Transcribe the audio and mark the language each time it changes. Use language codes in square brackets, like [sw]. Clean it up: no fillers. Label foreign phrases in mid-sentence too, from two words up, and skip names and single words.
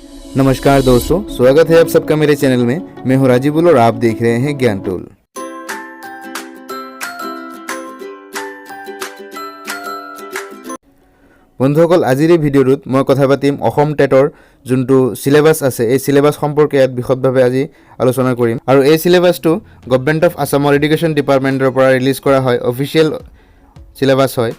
[hi] नमस्कार दोस्तों, स्वागत है आप सबका मेरे चैनल में। मैं हूं राजीवुल और आप देख रहे हैं ज्ञान टूल। [as] বন্ধুসকল, আজিৰ এই ভিডিঅ'টোত মই কথা পাতিম অসম টেটৰ যোনটো সিলেবাস আছে এই সিলেবাস সম্পৰ্কে ইয়াত বিশদভাৱে আজি আলোচনা কৰিম। আৰু এই সিলেবাসটো [en] Government of Assam Education Department [as] পৰা ৰিলিজ কৰা হয়, [en] official syllabus [as] হয়।